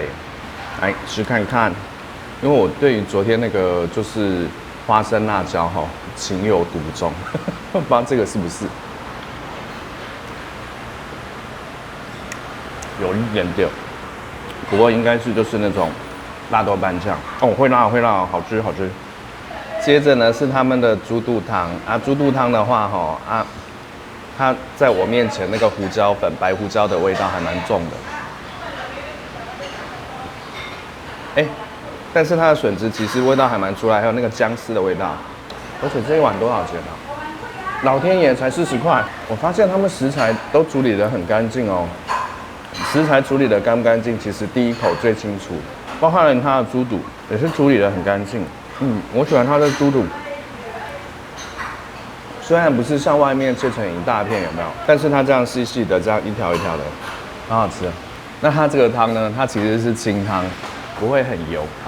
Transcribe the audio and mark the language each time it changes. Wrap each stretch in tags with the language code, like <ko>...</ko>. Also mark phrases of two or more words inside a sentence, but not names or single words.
<zh>來吃看看，因為我對於昨天那個就是花生辣椒情有獨鍾，不知道這個是不是有一點點，不過應該是就是那種辣豆瓣醬哦，會辣會辣，好吃好吃。接着呢是他們的豬肚湯啊，豬肚湯的話它在我面前那個胡椒粉、白胡椒的味道還蠻重的，但是它的筍子其實味道還蠻出來，還有那個薑絲的味道。而且這一碗多少錢啊？老天爺才40塊。我發現他們食材都處理得很乾淨哦，食材處理得乾不乾淨，其實第一口最清楚。包括了它的豬肚也是處理得很乾淨。我喜歡它的豬肚，雖然不是像外面切成一大片，有沒有？但是它這樣細細的，這樣一條一條的，很好吃。那它這個湯呢，它其實是清湯，不會很油啊。</zh>